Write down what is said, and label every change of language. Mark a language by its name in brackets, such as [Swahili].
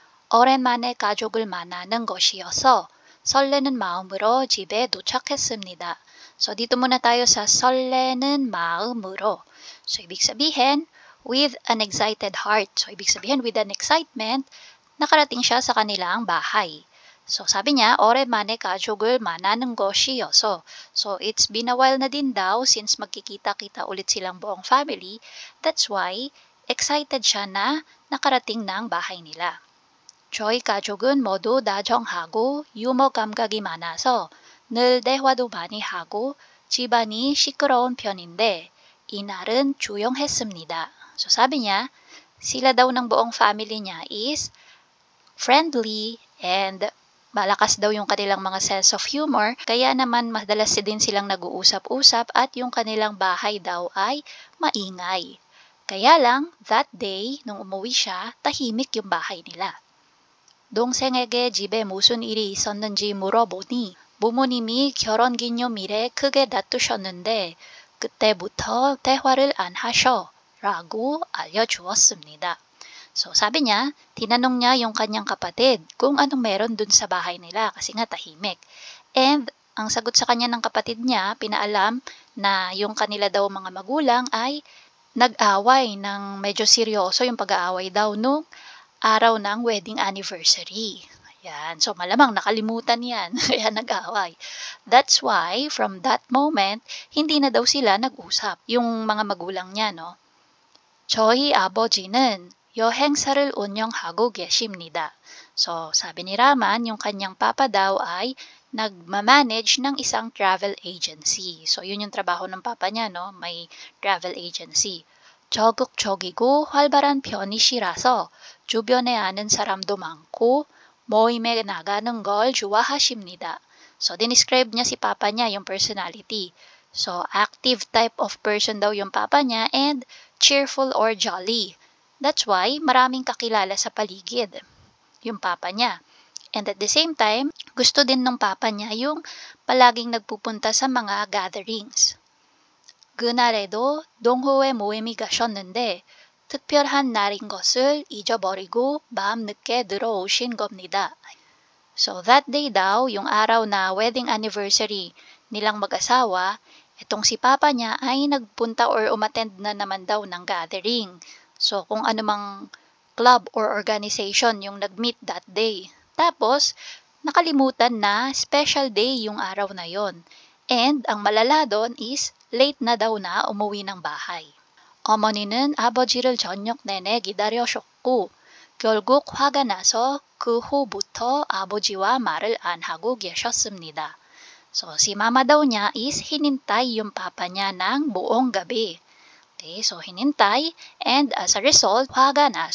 [Korean] 오랜만에 가족을 만나는 것이어서 설레는 마음으로 집에 도착했습니다. [Filipino] So, dito muna tayo sa [Korean] 설레는 마음으로. [English] So, [Filipino] ibig sabihin, [English] with an excited heart. [Filipino] So, ibig sabihin, [English] with an excitement, [Filipino] nakarating siya sa kanilang bahay. So, sabi niya, [Korean] 오랜만에 가족을 만나는 것이어서. [Filipino] So, [English] it's been a while [Filipino] na din daw since magkikita-kita ulit silang buong family. [English] That's why, [Filipino] excited siya na nakarating ng bahay nila. [Korean] 저희 가족은 모두 다정하고 유머 감각이 많아서 늘 대화도 많이 하고 집안이 시끄러운 편인데 이날은 조용했습니다. [Filipino] So, sabi niya, sila daw ng buong family niya [English] is friendly and [Filipino] Malakas daw yung kanilang mga sense of humor, kaya naman madalas din silang nag-uusap-usap at yung kanilang bahay daw ay maingay. Kaya lang, [English] that day, [Filipino] nung umuwi siya, tahimik yung bahay nila. [Korean] 동생에게 집에 무슨 일이 있었는지 물어보니 부모님이 결혼기념일에 크게 다투셨는데 그때부터 대화를 안 하셔 라고 알려주었습니다. [Filipino] So sabi niya, tinanong niya yung kanyang kapatid kung anong meron dun sa bahay nila kasi nga tahimik. And ang sagot sa kanya ng kapatid niya, pinaalam na yung kanila daw mga magulang ay nag-away ng medyo seryoso yung pag-aaway daw nung araw ng wedding anniversary. Ayan. So malamang nakalimutan yan kaya nag-away. [English] That's why from that moment, [Filipino] hindi na daw sila nag-usap. Yung mga magulang niya, no? [Korean] 저희 아버지는 여행사를 운영하고 계십니다. [Filipino] So, sabi ni Raman, yung kanyang papa daw ay nagmamanage ng isang travel agency. So, yun yung trabaho ng papa niya, no? May travel agency. [Korean] 적극적이고 활발한 편이시라서 주변에 아는 사람도 많고 모임에 나가는 걸 좋아하십니다. [Filipino] So, dinescribe niya si papa niya, yung personality. [English] So, active type of person [Filipino] daw yung papa niya [English] and cheerful or jolly. [Filipino] That's why maraming kakilala sa paligid, yung papa niya. And [English] at the same time, [Filipino] gusto din ng papa niya yung palaging nagpupunta sa mga gatherings. [Korean] 그날에도 동호회 모임이 가셨는데 특별한 날인 것을 잊어버리고 마음 늦게 들어오신 겁니다. [English] So that day [Filipino] daw, yung araw na wedding anniversary nilang mag-asawa, itong si papa niya ay nagpunta or umattend na naman daw ng gathering. So kung anumang [English] club or organization [Filipino] yung nag-meet that day. Tapos, nakalimutan na [English] special day [Filipino] yung araw na yon. And ang malala doon is late na daw na umuwi ng bahay. [Korean] 어머니는 아버지를 저녁 내내 기다려셨고 결국 화가 나서 그 후부터 아버지와 말을 안 하고 계셨습니다. [Filipino] So, si mama daw niya is hinintay yung papa niya ng buong gabi. Okay, so hinintay [English] and as a result, [Korean] 화가 나.